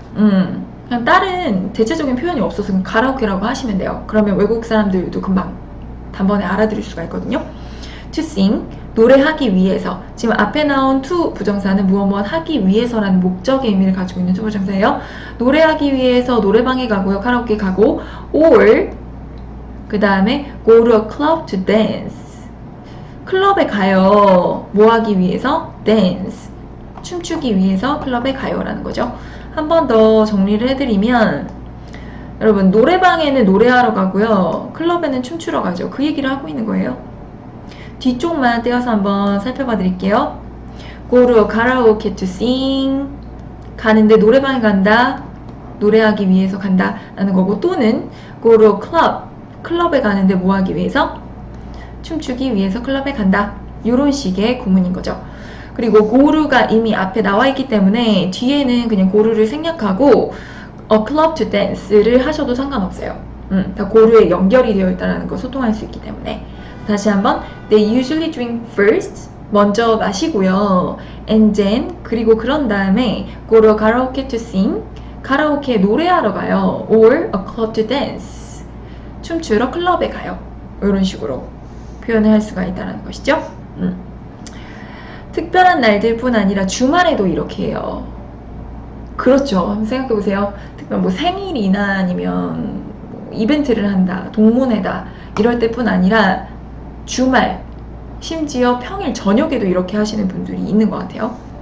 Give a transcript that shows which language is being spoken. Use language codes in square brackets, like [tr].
[ko] 그냥 다른 대체적인 표현이 없어서 그냥 가라오케라고 하시면 돼요. 그러면 외국 사람들도 금방 단번에 알아들을 수가 있거든요. [en] to sing [ko] 노래하기 위해서. 지금 앞에 나온 to 부정사는 무엇 하기 위해서라는 목적의 의미를 가지고 있는 to 부정사예요. 노래하기 위해서 노래방에 가고요. 카라오케 가고 [en] or [ko] 그 다음에 [en] go to a club to dance. [ko] 클럽에 가요. 뭐 하기 위해서? dance. 춤추기 위해서 클럽에 가요 라는 거죠. 한 번 더 정리를 해드리면 여러분 노래방에는 노래하러 가고요. 클럽에는 춤추러 가죠. 그 얘기를 하고 있는 거예요. 뒤쪽만 떼어서 한번 살펴봐 드릴게요. [en] go to a karaoke to sing. [ko] 가는데 노래방에 간다. 노래하기 위해서 간다 라는 거고, 또는 [en] go to a club. [ko] 클럽에 가는데 뭐 하기 위해서? 춤추기 위해서 클럽에 간다. 이런 식의 구문인 거죠. 그리고 고루가 이미 앞에 나와 있기 때문에 뒤에는 그냥 고루를 생략하고 [en] a club to dance [ko] 를 하셔도 상관없어요. 다 고루에 연결이 되어 있다는 거 소통할 수 있기 때문에. 다시 한번 [en] they usually drink first [ko] 먼저 마시고요. [en] and then [ko] 그리고 그런 다음에 [en] go to karaoke to sing [ko] 카라오케 노래하러 가요. [en] or a club to dance [ko] 춤추러 클럽에 가요. 이런 식으로 표현을 할 수가 있다는 것이죠. 특별한 날들뿐 아니라 주말에도 이렇게 해요. 그렇죠. 한번 생각해보세요. 특별 뭐 생일이나 아니면 뭐 이벤트를 한다, 동문회다 이럴 때뿐 아니라 주말, 심지어 평일 저녁에도 이렇게 하시는 분들이 있는 것 같아요.